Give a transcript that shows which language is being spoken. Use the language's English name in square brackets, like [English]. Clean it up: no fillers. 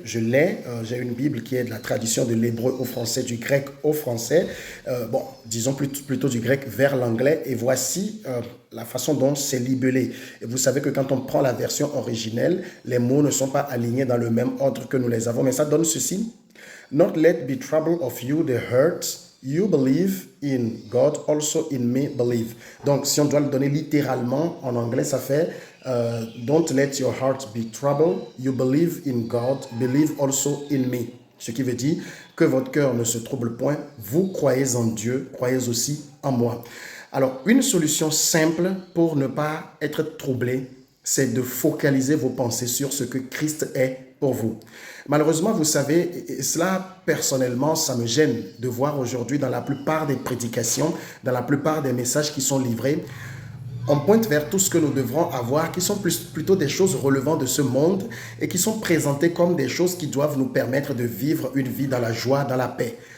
[French] Je l'ai, j'ai une Bible qui est de la traduction de l'hébreu au français, du grec au français. Disons plutôt du grec vers l'anglais. Et voici la façon dont c'est libellé. Et vous savez que quand on prend la version originelle, les mots ne sont pas alignés dans le même ordre que nous les avons. Mais ça donne ceci. [English] Not let be trouble of you the hurt. You believe in God, also in me believe. [French] Donc, si on doit le donner littéralement en anglais, ça fait [English] Don't let your heart be troubled. You believe in God, believe also in me. [French] Ce qui veut dire que votre cœur ne se trouble point. Vous croyez en Dieu, croyez aussi en moi. Alors, une solution simple pour ne pas être troublé, c'est de focaliser vos pensées sur ce que Christ est pour vous. Malheureusement, vous savez, et cela personnellement, ça me gêne de voir aujourd'hui dans la plupart des prédications, dans la plupart des messages qui sont livrés, on pointe vers tout ce que nous devrons avoir, qui sont plutôt des choses relevant de ce monde et qui sont présentées comme des choses qui doivent nous permettre de vivre une vie dans la joie, dans la paix.